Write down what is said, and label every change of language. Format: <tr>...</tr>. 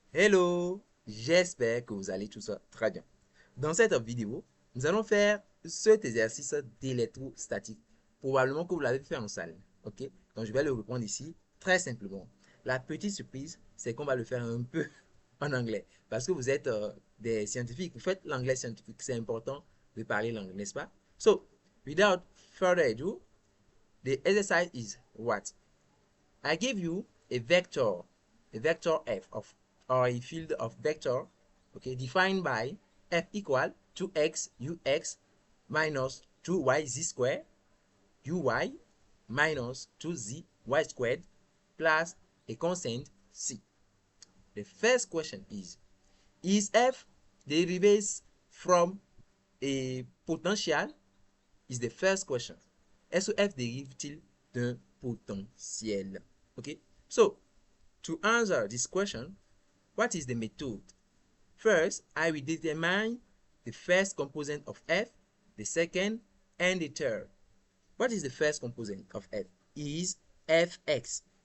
<fr>Hello, j'espère que vous allez tous très bien. Dans cette vidéo, nous allons faire cet exercice d'électrostatique. Probablement que vous l'avez fait en salle. Ok? Donc je vais le reprendre ici très simplement. La petite surprise, c'est qu'on va le faire un peu en anglais. Parce que vous êtes des scientifiques. Vous faites l'anglais scientifique. C'est important de parler l'anglais, n'est-ce pas?</fr> <en>So, without further ado, the exercise is what? I give you a vector f of or a field of vector, okay, defined by f equal to x ux minus 2y z squared uy minus 2z y squared plus a constant c. The first question is f derives from a potential? Is the first question.</en> <fr>Est-ce que f dérive-t-il d'un potentiel?</fr> <en>Okay, so to answer this question, what is the method? First, I will determine the first component of f, the second, and the third. What is the first component of f? Is fx.</en>